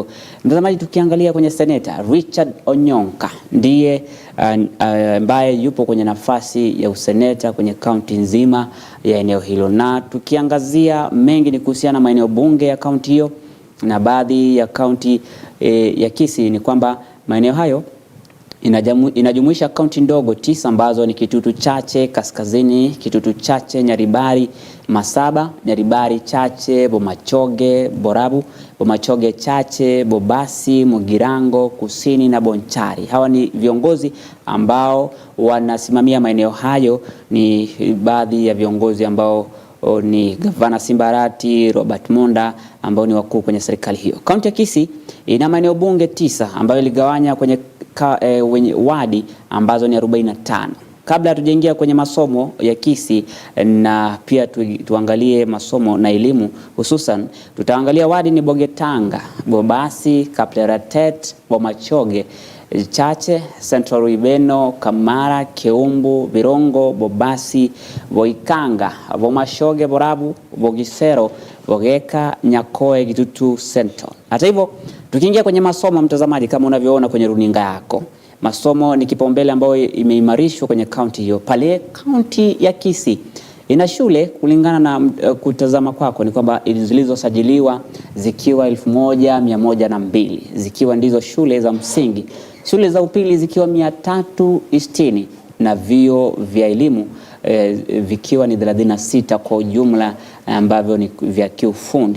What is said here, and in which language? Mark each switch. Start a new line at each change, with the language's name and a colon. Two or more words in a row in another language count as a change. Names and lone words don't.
Swahili: Mtazamaji, tukiangalia kwenye seneta Richard Onyonka ndiye ambaye yupo kwenye nafasi ya useneta kwenye kaunti nzima ya eneo hilo. Na tukiangazia mengi ni kuhusiana na maeneo bunge ya kaunti hiyo, na baadhi ya kaunti ya Kisii ni kwamba maeneo hayo inajumuisha kaunti ndogo 9 ambazo ni Kitutu Chache Kaskazini, Kitutu Chache Nyaribari, Masaba, Nyaribari Chache, Bomachoge, Borabu, Bomachoge Chache, Bobasi, Mugirango Kusini na Bonchari. Hawa ni viongozi ambao wanasimamia maeneo hayo. Ni baadhi ya viongozi ambao ni Gavana Simbarati, Robert Monda ambao ni wakuu kwenye serikali hiyo. Kaunti ya Kisii ina maeneo bunge 9 ambayo iligawanya kwenye wadi ambazo ni 45. Kabla hatujaingia kwenye masomo ya Kisii na pia tuangalie masomo na elimu, hususan tutaangalia wadi ni Bogetanga, Bobasi, Kapleratet, Bomachoge Chache, Central Ruibeno, Kamara, Keumbu, Virongo, Bobasi, Boikanga, Bomashoge, Borabu, Bogisero, Bogeka, Nyakoe, Kitutu Central. Hata hivyo, tukiingia kwenye masomo, mtazamaji, kama unavyoona kwenye runinga yako, masomo ni kipaumbele ambayo imeimarishwa kwenye kaunti hiyo. Pale kaunti ya Kisii ina shule, kulingana na kutazama kwako, ni kwamba zilizosajiliwa zikiwa 1102, zikiwa ndizo shule za msingi, shule za upili zikiwa 360 na vyuo vya elimu vikiwa ni 36 kwa ujumla ambavyo ni vya kiufundi.